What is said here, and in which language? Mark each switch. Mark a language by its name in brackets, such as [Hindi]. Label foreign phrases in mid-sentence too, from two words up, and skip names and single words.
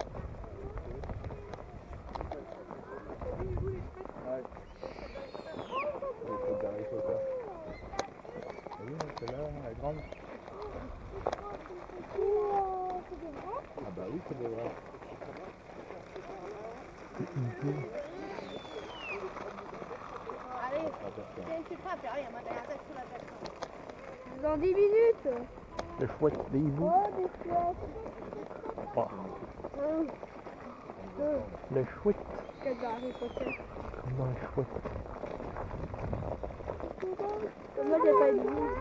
[French] Celle-là, la grande. Ah bah oui, c'est des vrais. Allez, [Chinese] 先去看表演吧，等下再出来再看。 [French] Dans 10 minutes. Les chouettes, les hiboux. Oh, des chouettes. Oh, les chouettes. Quel dans Harry Potter. Comme dans les chouettes. Moi, j'ai pas dit.